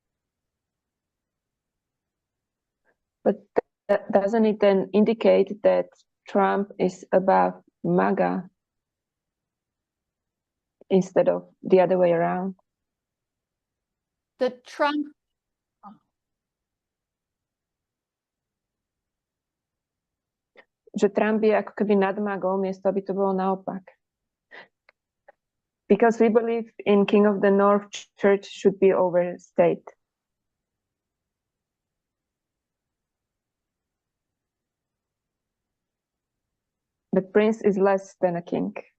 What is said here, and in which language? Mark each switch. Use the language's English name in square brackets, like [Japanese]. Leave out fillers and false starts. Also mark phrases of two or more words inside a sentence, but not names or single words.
[English] But doesn't it then indicate that Trump is above MAGA instead of the other way around? That Trump, [Slovak] Že Trump je ako keby nad MAGou, miesto aby to bolo naopak. [English] Because we believe in King of the North, church should be over state. The prince is less than a king.